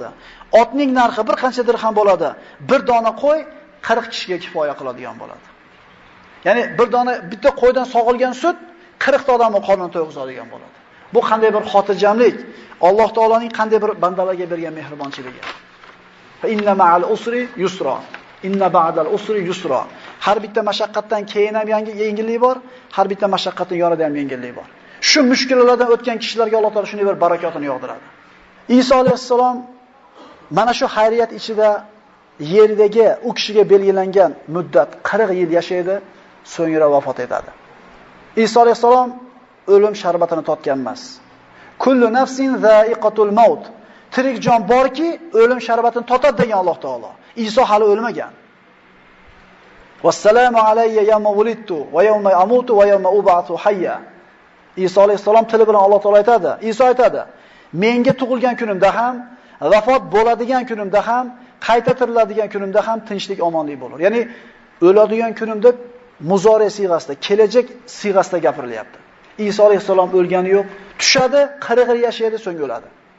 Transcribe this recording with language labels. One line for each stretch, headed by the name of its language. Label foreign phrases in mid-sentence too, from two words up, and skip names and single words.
Uzbek: Otning narxi bir qancha dirham bo'ladi. Bir dona qo'y 40 kishiga kifoya qiladigan bo'ladi. Ya'ni bir dona bitta qo'ydan sog'ilgan sut 40 ta odamning qornini to'yg'izadigan bo'ladi. Bu qanday bir xotirjamlik, Alloh taoloning qanday bir bandalarga bergan mehribonchiligi.
Arabic: فإن مع العسر يسرا إن مع العسر يسرا. Inna ba'dal usri yusra.
Uzbek: Har bitta mashaqqatdan keyin ham yengillik bor, har bitta mashaqqatdan yonida ham yengillik bor. Shu mushkulalardan o'tgan kishilarga Alloh taolo shunday bir barakotini yog'diradi. Isa alayhissalom mana shu xayriyat ichida yerdagi u kishiga belgilangan muddat 40 yil yashaydi, so'ngra vafot etadi. Isa alayhissalom o'lim sharbatini totgan emas.
Arabic: كل نفس ذائقة الموت.
Uzbek: Tirik jon borki, o'lim sharbatini totadi degan Alloh taolo. Isa hali o'lmagan.
Arabic: والسلام علي يوم ولدت ويوم أموت ويوم أبعث حيا.
Uzbek: Isa alayhissalom tili bilan Alloh taolo aytadi. Isa aytadi: "Menga tug'ilgan kunimda ham, vafot bo'ladigan kunimda ham, qayta tiriladigan kunimda ham tinchlik, omonlik bo'lur." Ya'ni o'ladigan kunimda muzore siyg'asida, kelajak siyg'asida gapirilyapti. Isa alayhissalom o'lgani yo'q, tushadi, 40 yil yashaydi, so'ng o'ladi.